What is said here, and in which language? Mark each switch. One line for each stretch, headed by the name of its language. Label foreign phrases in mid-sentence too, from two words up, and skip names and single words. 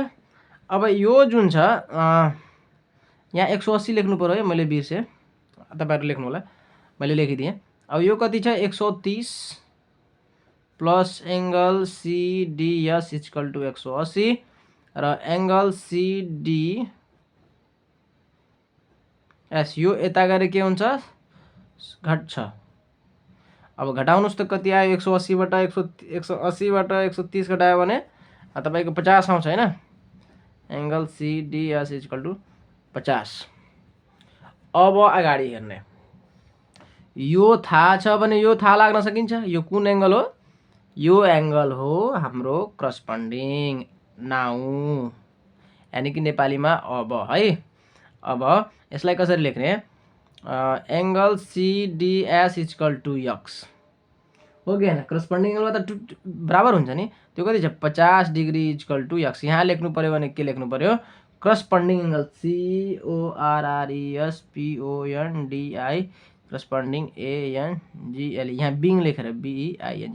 Nepali: अब यो जुन छ यहाँ 180 लेख्नु पर्यो है, मैले बिर्सेँ, तपाईहरु लेख्नु होला, मैले लेखिदिएँ। अब यो कति छ 130
English: plus angle CDS equal to
Nepali: 180 र एंगल CDS यो यता गरे के हुन्छ घट्छ। अब घटाउनुस् त कति आयो 180 बाट 180 बाट 130 घटायो भने तपाईको 50 आउँछ हैन।
English: angle CDS equal to 50.
Nepali: अब अगाडि हेर्ने, यो थाहा छ भने यो थाहा लाग्न सकिन्छ। यो कुन एंगल हो? यो एंगल हो हाम्रो
English: corresponding now,
Nepali: यानी कि नेपालीमा अब है। अब यसलाई कसरी लेख्ने?
English: angle CDS equal to x
Nepali: हो कि हैन? करस्पोन्डिङ एंगलमा त बराबर हुन्छ नि। त्यो कति छ
English: 50 degree equal to x.
Nepali: यहाँ लेख्नु पर्यो भने के लेख्नु पर्यो?
English: corresponding angle CORRESPONDI corresponding ANGL,
Nepali: यहाँ बिङ लेखेर
English: BEING।